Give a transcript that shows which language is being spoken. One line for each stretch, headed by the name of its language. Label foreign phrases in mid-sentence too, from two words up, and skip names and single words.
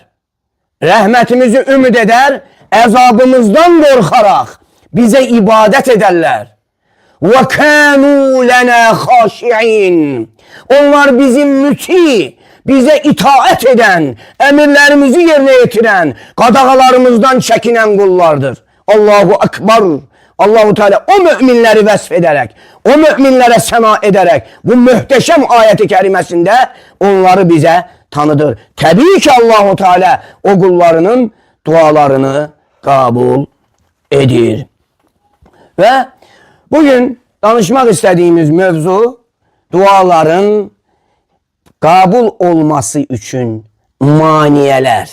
Azerbaijani: Rəhmətimizi ümid edər, əzabımızdan qorxaraq bizə ibadət edərlər.
Arabic: وكانوا لنا خاشعين.
Azerbaijani: Onlar bizim müti, bizə itaət edən, əmirlərimizi yerinə yetirən, qadağalarımızdan çəkinən qullardır.
Arabic: الله أكبر.
Azerbaijani: Allahu Teala o müminləri vəsf edərək, o müminlərə səna edərək, bu möhtəşəm ayəti kəriməsində onları bizə tanıdır. Təbii ki Allahu Teala o qullarının dualarını qəbul edir. Və bugün danışmaq istədiyimiz mövzu duaların qəbul olması üçün maniyələr.